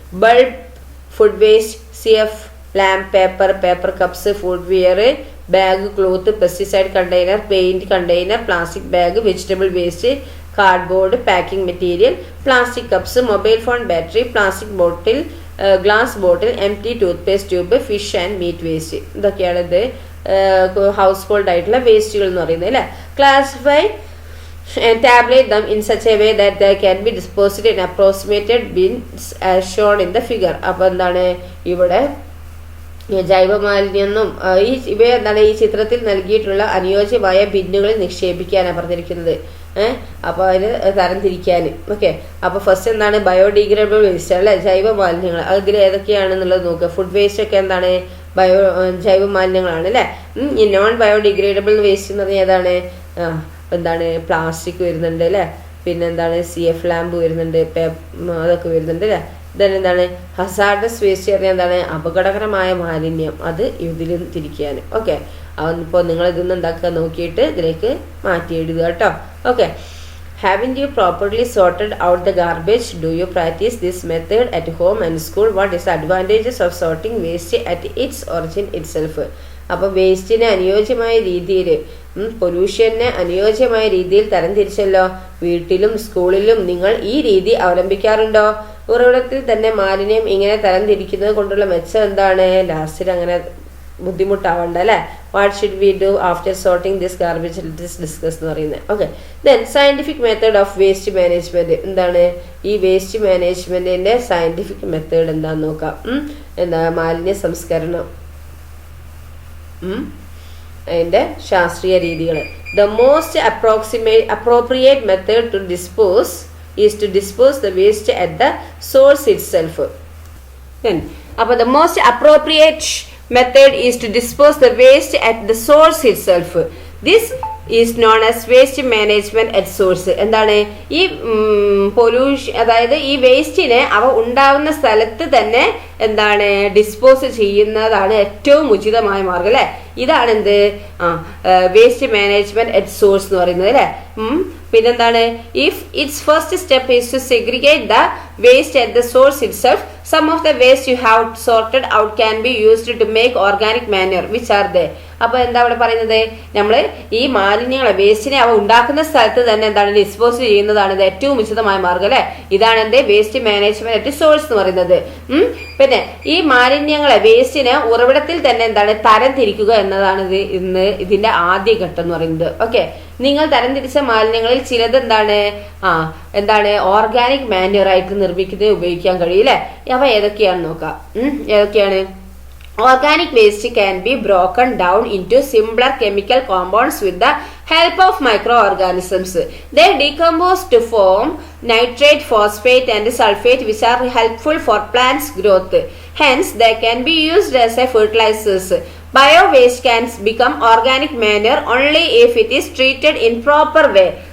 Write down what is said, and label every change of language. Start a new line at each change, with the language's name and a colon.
English: Bulb, food waste, CF lamp, paper cups, food ware, bag, cloth, pesticide container, paint container, plastic bag, vegetable waste, cardboard, packing material, plastic cups, mobile phone battery, plastic bottle, glass bottle, empty toothpaste tube, fish and meat waste.
Malayalam: ഇതൊക്കെയാണ് house hold ആയിട്ടുള്ള വേസ്റ്റുകൾ എന്ന് പറയുന്നത് അല്ലേ.
English: Classify and tabulate them in such a way that they can be disposed in approximated bins as shown in the figure.
Malayalam: അപ്പോൾ എന്താണ് ഇവിടെ ജൈവമാലിന്യം ഇവ എന്താണ് ഈ ചിത്രത്തിൽ നൽകിയിട്ടുള്ള അനുയോജ്യമായ ബിന്നുകളിൽ നിക്ഷേപിക്കാനാണ് പറഞ്ഞിരിക്കുന്നത്. അപ്പോൾ അതിന് തരംതിരിക്കാൻ. ഓക്കെ, അപ്പോൾ ഫസ്റ്റ് എന്താണ് ബയോഡീഗ്രേഡബിൾ വേസ്റ്റ് അല്ലെ, ജൈവ മാലിന്യങ്ങൾ. അതിൽ ഏതൊക്കെയാണെന്നുള്ളത് നോക്കുക. ഫുഡ് വേസ്റ്റ് ഒക്കെ എന്താണ് ജൈവ മാലിന്യങ്ങളാണ് അല്ലെ. ഈ നോൺ ബയോഡീഗ്രേഡബിൾ വേസ്റ്റ് എന്ന് പറഞ്ഞാൽ ഏതാണ്? എന്താണ് പ്ലാസ്റ്റിക് വരുന്നുണ്ട് അല്ലേ. പിന്നെ എന്താണ് CF lamp വരുന്നുണ്ട്, അതൊക്കെ വരുന്നുണ്ട് അല്ലേ. then എന്താണ് ഹസാർഡസ് വേസ്റ്റ് പറഞ്ഞാൽ എന്താണ് അപകടകരമായ മാലിന്യം. അത് ഇതിലും തിരിക്കാൻ. ഓക്കെ, അപ്പോൾ നിങ്ങൾ ഇതൊന്നും ഉണ്ടാക്കുക നോക്കിയിട്ട് ഇതിലേക്ക് മാറ്റി എഴുതുക കേട്ടോ.
English: Okay, haven't you properly sorted out the garbage? Do you practice this method at home and school? What is the advantages of sorting waste at its origin itself?
Malayalam: അപ്പോൾ വേസ്റ്റിനെ അനുയോജ്യമായ രീതിയിൽ പൊല്യൂഷനെ അനുയോജ്യമായ രീതിയിൽ തരംതിരിച്ചല്ലോ. വീട്ടിലും സ്കൂളിലും നിങ്ങൾ ഈ രീതി അവലംബിക്കാറുണ്ടോ? ഉറവിടത്തിൽ തന്നെ മാലിന്യം ഇങ്ങനെ തരംതിരിക്കുന്നത് കൊണ്ടുള്ള മെച്ചം എന്താണ്? ലാസ്റ്റിൽ അങ്ങനെ ബുദ്ധിമുട്ടാവണ്ട അല്ലേ.
English: what should we do after sorting this garbage discuss
Malayalam: എന്ന് പറയുന്നത്.
English: Okay, then scientific method of waste management.
Malayalam: എന്താണ് ഈ വേസ്റ്റ് മാനേജ്മെന്റിന്റെ സയന്റിഫിക് മെത്തേഡ് എന്താന്ന് നോക്കാം. എന്താ മാലിന്യ സംസ്കരണം, അതിന്റെ ശാസ്ത്രീയ രീതികൾ.
English: The most appropriate method to dispose is to dispose the waste at the source itself. Then
Malayalam: അപ്പോൾ
English: the most appropriate method is to dispose the waste at the source itself. This is known as waste management at source.
Malayalam: എന്താണ് ഈ pollution, അതായത് ഈ വേസ്റ്റിനെ അവ ഉണ്ടാവുന്ന സ്ഥലത്ത് തന്നെ എന്താണ് ഡിസ്പോസ് ചെയ്യുന്നതാണ് ഏറ്റവും ഉചിതമായ മാർഗം അല്ലെ. ഇതാണ് എന്ത് വേസ്റ്റ് മാനേജ്മെന്റ് അറ്റ് സോഴ്സ് എന്ന് പറയുന്നത് അല്ലെ.
English: പിന്നെന്താണ് if it's first step is to segregate the waste at the source itself. Some of the waste you have sorted out can be used to make organic manure which are they.
Malayalam: അപ്പൊ എന്താ അവിടെ പറയുന്നത്, നമ്മൾ ഈ മാലിന്യങ്ങളെ വേസ്റ്റിനെ അവ ഉണ്ടാക്കുന്ന സ്ഥലത്ത് തന്നെ എന്താണ് ഡിസ്പോസ് ചെയ്യുന്നതാണ് ഇത് ഏറ്റവും ഉചിതമായ മാർഗം അല്ലെ. ഇതാണ് എന്ത് വേസ്റ്റ് മാനേജ്മെന്റ് അറ്റ് സോഴ്സ് എന്ന് പറയുന്നത്. പിന്നെ ഈ മാലിന്യങ്ങളെ വേസ്റ്റിനെ ഉറവിടത്തിൽ തന്നെ എന്താണ് തരം തിരിക്കുക എന്നതാണ് ഇതിന്റെ ആദ്യ ഘട്ടം എന്ന് പറയുന്നത്. ഓക്കെ, നിങ്ങൾ തരംതിരിച്ച മാലിന്യങ്ങളിൽ ചിലത് എന്താണ് ഓർഗാനിക് മാന്യൂർ ആയിട്ട് നിർമ്മിക്കുന്നത് ഉപയോഗിക്കാൻ കഴിയില്ലേ. അവ ഏതൊക്കെയാണെന്ന് നോക്കാം. ഏതൊക്കെയാണ്?
English: Organic waste can be broken down into simpler chemical compounds with the help of microorganisms. They decompose to form nitrate, phosphate and sulfate which are helpful for plants growth. Hence, they can be used as a fertilizers. Bio-waste can become organic manure only if it is treated in proper way.